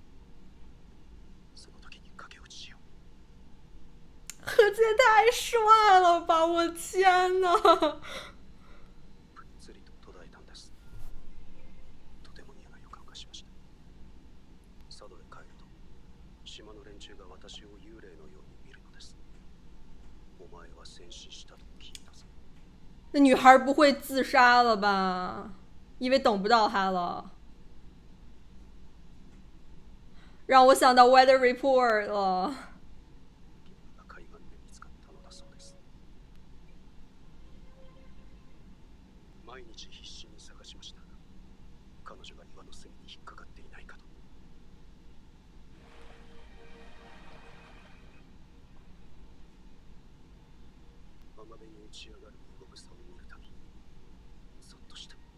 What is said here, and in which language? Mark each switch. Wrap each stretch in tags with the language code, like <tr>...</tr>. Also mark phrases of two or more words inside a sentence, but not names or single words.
<ja>その時に駆け落ちしよう。</ja> <zh>贺建太帅了吧！我天呐！</zh> <ja>ぷっつりと途絶えたんです。とても嫌な予感がしました。佐渡へ帰ると島の連中が私を幽霊のように見るのです。お前は戦死したと聞いたぞ。</ja> <zh>那女孩不会自杀了吧？因为等不到他了，让我想到 Weather Report 了。</zh> <ja>海岸で見つかったのだそうです。毎日必死に探しました。彼女が岩の隅に引っかかっていないかと。浜辺に打ち上がるイゴグサを見るたび、そっとした。</ja>